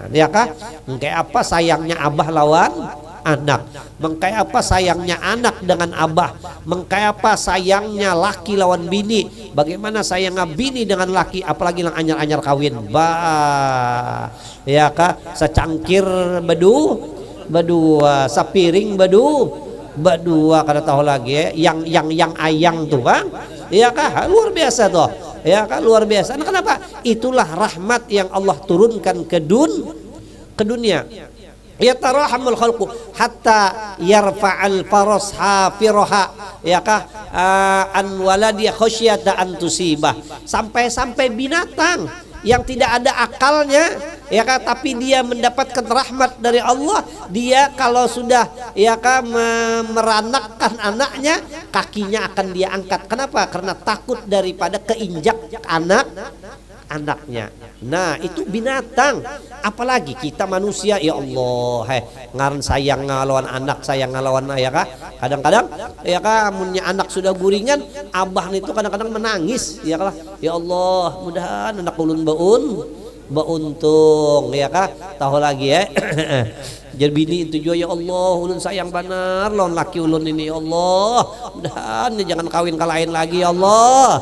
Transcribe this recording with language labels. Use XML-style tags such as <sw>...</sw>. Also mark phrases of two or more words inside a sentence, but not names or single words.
<bjn>Kayak apa sayangnya abah lawan anak, mengkayak apa sayangnya anak dengan abah, mengkayak apa sayangnya laki lawan bini, bagaimana sayangnya bini dengan laki, apalagi yang anyar-anyar kawin. Secangkir berdua, sapiring berdua kada tahu lagi yang ayang tuh Bang. Luar biasa tuh.</bjn> <id>Ya kan luar biasa. Nah, kenapa? Itulah rahmat yang Allah turunkan ke dunia.</id> <ar>يتراحم الخلق حتى ترفع الفرس حافرها,</ar> <bjn>ya kah,</bjn> <ar>عن ولدها خشية أن تصيبه,</ar> <id>sampai binatang yang tidak ada akalnya, ya kah, tapi dia mendapatkan rahmat dari Allah. Dia kalau sudah, ya kah, meranakkan anaknya, kakinya akan dia angkat. Kenapa? Karena takut daripada keinjak anaknya. Nah, itu binatang, apalagi kita manusia.</id> <ar>يا الله,</ar> <bjn>ngaran sayang ngalawan anak, sayang ngalawan ya kah. Kadang-kadang ya kah, munnya anak sudah guringan, abah itu kadang-kadang menangis, ya kah. Ya Allah, mudahan anak ulun beuntung, ya kah. Tahu lagi ya. Jadi bini itu juga, ya Allah, ulun sayang benar lawan laki ulun ini, ya Allah, mudahan jangan kawin ke lain lagi, ya Allah.</bjn>